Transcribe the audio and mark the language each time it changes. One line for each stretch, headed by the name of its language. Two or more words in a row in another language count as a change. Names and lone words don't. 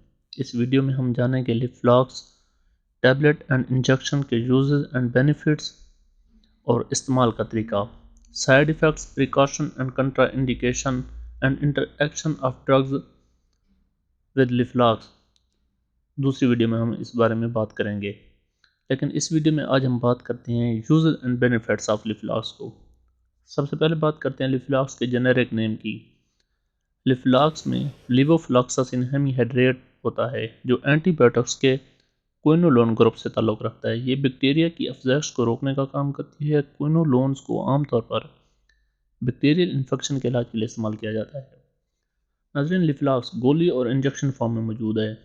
Urdu: اس ویڈیو میں ہم جانیں گے
English: Leflox tablet and injection کے uses and benefits
Urdu: اور استعمال کا طریقہ،
English: side effects, precaution and contra indication and interaction of drugs with Leflox.
Urdu: دوسری ویڈیو میں ہم اس بارے میں بات کریں گے، لیکن اس ویڈیو میں آج ہم بات کرتے ہیں
English: uses and benefits of Leflox
Urdu: کو۔ سب سے پہلے بات کرتے ہیں لیفلاکس کے
English: generic name
Urdu: کی۔ لیفلاکس میں
English: levofloxacin hemihydrate
Urdu: ہوتا ہے جو اینٹی بایوٹکس کے
English: quinolone group
Urdu: سے تعلق رکھتا ہے۔ یہ بیکٹیریا کی افزائش کو روکنے کا کام کرتی ہے۔ کوئنولونز کو عام طور پر
English: bacterial infection
Urdu: کے علاج کے لیے استعمال کیا جاتا ہے۔ ناظرین، لیفلاکس گولی اور
English: injection form
Urdu: میں موجود ہے۔